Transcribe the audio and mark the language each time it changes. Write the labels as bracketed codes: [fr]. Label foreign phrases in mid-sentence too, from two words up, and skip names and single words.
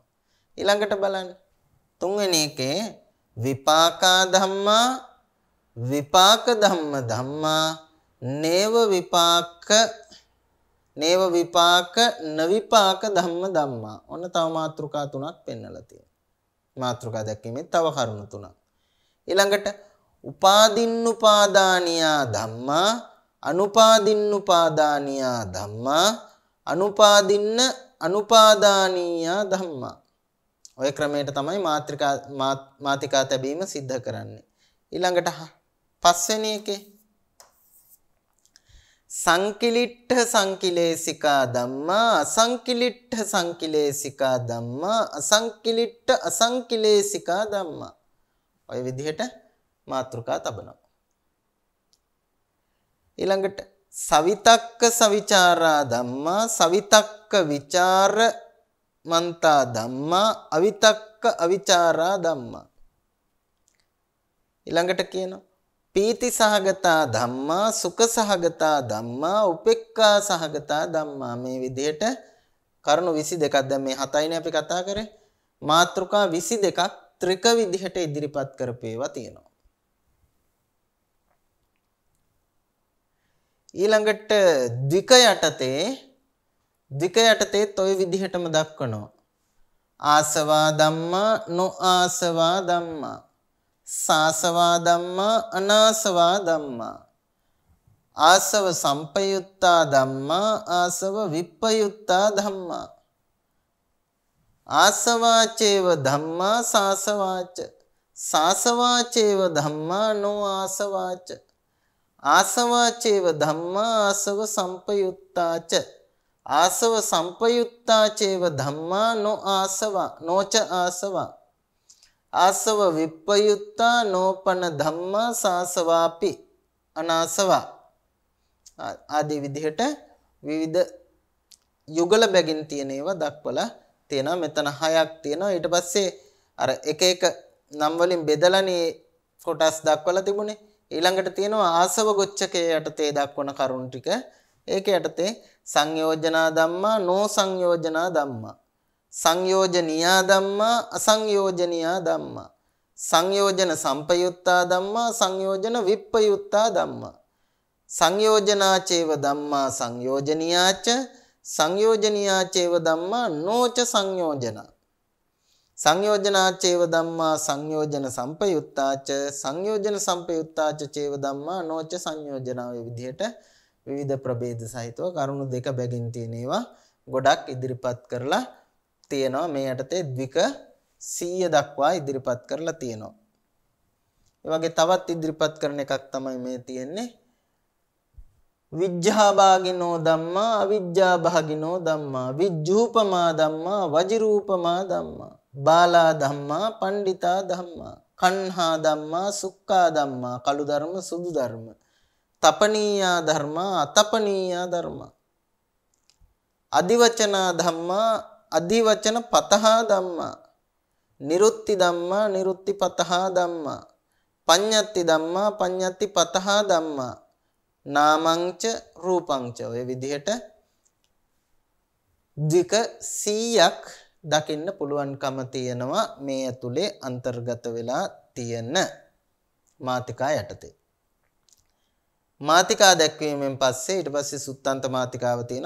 [si] ඊළඟට බලන්න තුන්වෙනි එකේ [pi] විපාකා ධම්මා, විපාක ධම්ම ධම්මා, නේව විපාක නවිපාක ධම්ම ධම්මා. [si] ඔන්න තව මාතෘකා තුනක් පෙන්නලා තියෙනවා. මාතෘකා දැක්කීමේ තව කරුණු තුනක්. [pi] ඊළඟට උපාදින්නුපාදානියා ධම්මා, අනුපාදින්නුපාදානියා ධම්මා, අනුපාදානීයා ධම්මා. [si] ඔය ක්‍රමයට තමයි මාතිකා තැබීම සිද්ධ කරන්නේ. ඊළඟට පස්වෙනි එකේ [pi] සංකිලිට්ඨ සංකිලේසිකා ධම්මා, අසංකිලිට්ඨ සංකිලේසිකා ධම්මා, අසංකිලිට්ඨ අසංකිලේසිකා ධම්මා. [si] ඔය විදිහට මාතෘකා තබනවා. [pi] ඊළඟට සවිතක්ක සවිචාරා ධම්මා, සවිතක්ක විචාර මන්තා ධම්මා, අවිතක්ක අවිචාරා ධම්මා. [si] ඊළඟට කියනවා [pi] පීති සහගතා ධම්මා, සුඛ සහගතා ධම්මා, උපේක්ඛා සහගතා ධම්මා. [si] මේ විදිහට කරුණු 22ක්. දැන් මේ 7යිනේ අපි කතා කරේ. මාතෘකා 22ක් ත්‍රික විදිහට ඉදිරිපත් කරපේවා තියෙනවා. ඊළඟට ද්වික යටතේ toy විදිහටම දක්වනවා. [pi] ආසවා ධම්මා නොආසවා ධම්මා. සාසවා ධම්මා අනාසවා ධම්මා. ආසව සම්පයුත්තා ධම්මා ආසව විප්පයුත්තා ධම්මා. ආසවාචේව ධම්මා සාසවාච. සාසවාචේව ධම්මා නොආසවාච. ආසවාචේව ධම්මා ආසව සම්පයුත්තාච. ආසව සම්පයුත්තාචේව ධම්මා නොආසවා නොච ආසවා. ආසව විප්පයුත්තා නෝපන ධම්මා සාසවාපි අනාසවා. [si] ආදී විදිහට විවිධ යුගල බැගින් තියෙන ඒවා දක්වලා තියෙනවා. මෙතන 6ක් තියෙනවා. ඊට පස්සේ අර එක එක නම් වලින් බෙදලානේ කොටස් දක්වලා තිබුණේ. ඊළඟට තියෙනවා ආසව ගොච්ඡකයේ යටතේ දක්වන කරුණු ටික. ඒක යටතේ [pi] සංයෝජනා ධම්මා නෝ සංයෝජනා ධම්මා. සංයෝජනීයා ධම්මා අසංයෝජනීයා ධම්මා. සංයෝජන සම්පයුත්තා ධම්මා සංයෝජන විප්පයුත්තා ධම්මා. සංයෝජනාචේව ධම්මා සංයෝජනීයාච. සංයෝජනීයාචේව ධම්මා නොච සංයෝජනා. සංයෝජනාචේව ධම්මා සංයෝජන සම්පයුත්තාච. සංයෝජන සම්පයුත්තාච චේව ධම්මා නොච සංයෝජනා. [si] වේ විදිහට විවිධ ප්‍රභේද සහිතව කරුණු දෙක බැගින් තියෙන ඒවා ගොඩක් ඉදිරිපත් කරලා තියෙනවා. මේ යටතේ ද්වික 100 දක්වා ඉදිරිපත් කරලා තියෙනවා. ඒ වගේ තවත් ඉදිරිපත් කරන එකක් තමයි මේ තියෙන්නේ. [pi] විජ්ජා භාගිනෝ ධම්මා අවිජ්ජා භාගිනෝ ධම්මා. විජ්ජූපමා ධම්මා වජිරූපමා ධම්මා. බාලා ධම්මා පණ්ඩිතා ධම්මා. කන්හා ධම්මා සුක්ඛා ධම්මා. [si] කළු ධර්ම සුදු ධර්ම. [pi] තපනීයා ධර්මා අතපනීයා ධර්මා. අදිවචනා ධම්මා අදිවචන පතහා ධම්මා. නිරුත්ති ධම්මා නිරුත්ති පතහා ධම්මා. පඤ්ඤත්ති ධම්මා පඤ්ඤත්ති පතහා ධම්මා. නාමංච රූපංච. [si] ඔය විදිහට ද්වික 100ක් දකින්න පුළුවන්කම තියෙනවා මේ ඇතුලේ අන්තර්ගත වෙලා තියෙන මාතිකා යටතේ. මාතිකා දැක්වීමෙන් පස්සේ ඊට පස්සේ සුත්තන්ත මාතිකාව තියෙනවා.